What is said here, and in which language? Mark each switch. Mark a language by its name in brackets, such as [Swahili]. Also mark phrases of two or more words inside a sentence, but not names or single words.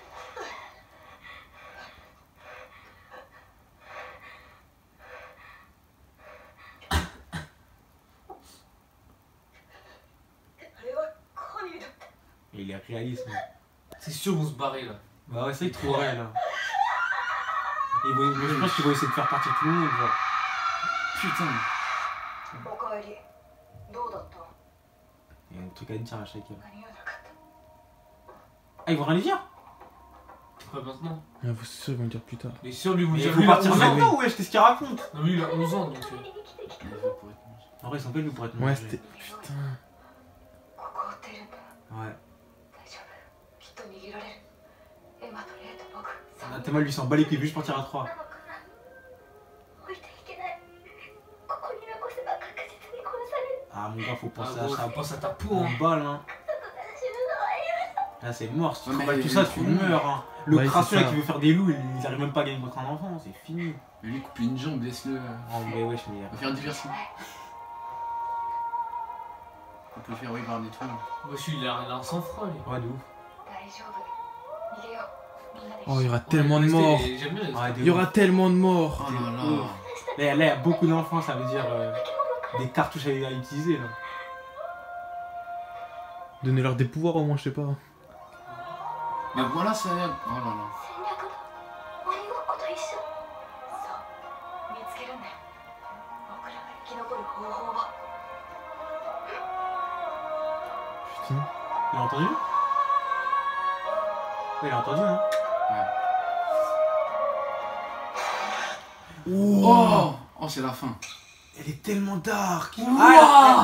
[French] Et il est réaliste. hein. C'est sûr, on se barrer là. Bah ouais, c'est trop vrai là. Et je pense qu'ils vont essayer de faire partir tout le monde. Genre. Putain. [Japanese] おかえりどうだった [French] Il y a un truc à dire à chacun. [Japanese] 何もなかった [French] Ah, ils vont rien lui dire. Pas maintenant. Ah, vous c'est sûr ils vont dire plus tard. Mais sûr, lui, vous Mais il avez faut vu, il a partir 11 ans. maintenant, wesh, qu'est-ce qu'il raconte? Non, lui, il a 11 ans donc. En vrai, ils sont pas venus pour être Ouais, mangés. c'était. Putain. [Japanese] ここを出るんだ [French] Ouais. [Japanese] 大丈夫きっと逃げられるエマとレイと僕 [French] Ah, Théma lui s'en bat les couilles, il veut juste partir à 3. [Japanese] なのかな置いていけないここに残せば確実に殺される [French] Ah, mon gars, faut Ah, penser gros, à ça. pense à ta peau, En hein. balle, hein. [Japanese] 家族が死ぬのは許 [French] Là, c'est mort. Si tu Ouais, mais travailles tout ça, tu il faut- meurs, hein. Le Ouais, crasseux c'est là ça. qui veut faire des loups, ils arrivent même pas à gagner contre un enfant, c'est fini. Mais lui, coupe une jambe, laisse-le. Oh, mais wesh, mais. On va faire diversion. On peut faire, oui, par des trucs. Moi, je suis, il a un sang-froid, lui. Ouais, de ouf. [Japanese] 大丈夫逃げようみんなで [French] Oh, il y aura Ouais, tellement de mais morts. c'était- J'aime bien les Ouais, Il y aura tellement de morts. Oh là là. Là, il y a beaucoup d'enfants, ça veut dire des cartouches à utiliser là. Donnez-leur des pouvoirs au moins, je sais pas. Mais voilà, ça a l'air. Oh là là. [Japanese] 戦略だ鬼ごっこと一緒そう見つけるんだよ僕らが生き残る方法を [French] Putain. Il a entendu? Ouais, il a entendu, hein. Oh, oh, c'est la fin. Elle est tellement dark. Ouah. Ah,